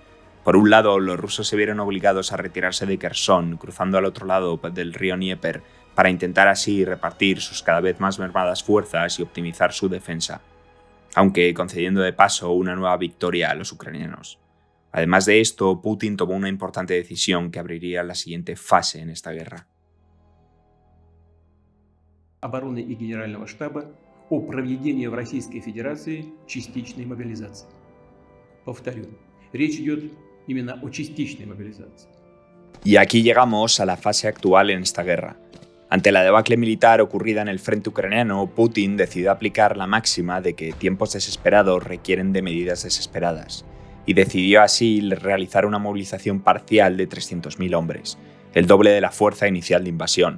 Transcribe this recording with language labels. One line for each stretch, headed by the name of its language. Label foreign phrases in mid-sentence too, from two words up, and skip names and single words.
Spanish: Por un lado, los rusos se vieron obligados a retirarse de Kherson, cruzando al otro lado del río Dnieper, para intentar así repartir sus cada vez más mermadas fuerzas y optimizar su defensa, aunque concediendo de paso una nueva victoria a los ucranianos. Además de esto, Putin tomó una importante decisión que abriría la siguiente fase en esta guerra.
Russian: обороны и Генерального штаба о проведении в Российской Федерации частичной мобилизации. Повторю, речь идет именно о частичной мобилизации.
Spanish: Y aquí llegamos a la fase actual en esta guerra. Ante la debacle militar ocurrida en el frente ucraniano, Putin decidió aplicar la máxima de que tiempos desesperados requieren de medidas desesperadas, y decidió así realizar una movilización parcial de 300.000 hombres, el doble de la fuerza inicial de invasión.